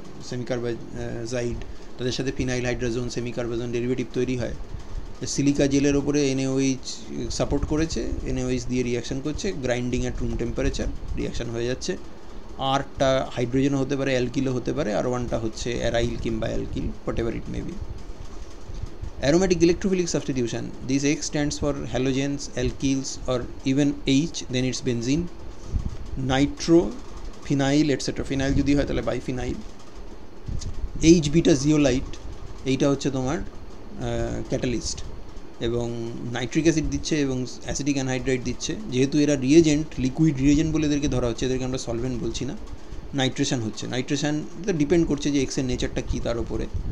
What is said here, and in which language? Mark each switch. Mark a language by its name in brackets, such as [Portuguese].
[Bangla] সেমিকার্বাজাইড, তাদের সাথে phenyl হাইড্রাজোন সেমিকার্বাজোন derivative তৈরি হয়। সিলিকা জেলের ওপরে NaOH সাপোর্ট করেছে, NaOH দিয়ে রিয়াকশান করছে, [English] grinding at room temperature [Bangla] reaction হয়ে যাচ্ছে। আরটা হাইড্রোজেনও হতে পারে, অ্যালকিলও হতে পারে, আর ওয়ানটা হচ্ছে অ্যারাইল কিংবা alkyl, [English] Whatever it may be. Aromatic electrophilic substitution, this X stands for halogens, alkyls, or even H, then it's benzene, nitro, phenyl, etc. [Bangla] phenyl যদি হয় তাহলে বাইফিনাইল। H beta zeolite, এইটা হচ্ছে তোমার ক্যাটালিস্ট, এবং nitric acid দিচ্ছে এবং acidic anhydride দিচ্ছে। যেহেতু এরা রিয়েজেন্ট, লিকুইড রিয়েজেন্ট বলে এদেরকে ধরা হচ্ছে, এদেরকে আমরা সলভেন্ট বলছি না। নাইট্রেশন হচ্ছে, নাইট্রেশন ডিপেন্ড করছে যে এক্সের নেচারটা কী তার উপরে।